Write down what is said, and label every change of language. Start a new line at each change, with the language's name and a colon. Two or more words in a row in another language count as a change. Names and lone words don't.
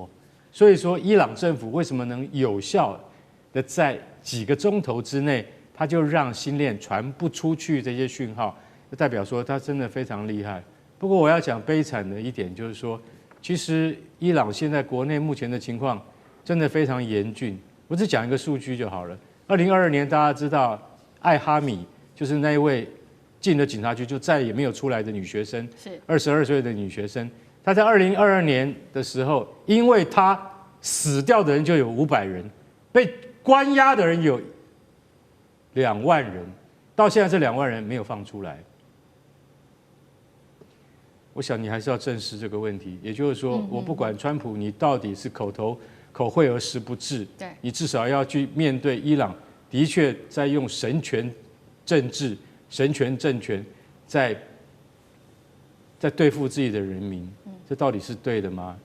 Chinese: 所以說，伊朗政府為什麼能有效的在幾個鐘頭之內，它就讓星鏈傳不出去這些訊號，就代表說它真的非常厲害。不過我要講悲慘的一點就是說，其實伊朗現在國內目前的情況真的非常嚴峻。我只講一個數據就好了。2022年大家知道艾哈米就是那一位進了警察局就再也沒有出來的女學生，是22歲的女學生。她在2022年的時候，因為她死掉的人就有500人，被關押的人有2 萬人，到現在這2萬人沒有放出來。我想你還是要正視這個問題，也就是說，我不管川普你到底是口惠而實不至，你至少要去面對伊朗的確在用神權政治神權政權在對付自己的人民，這到底是對的嗎？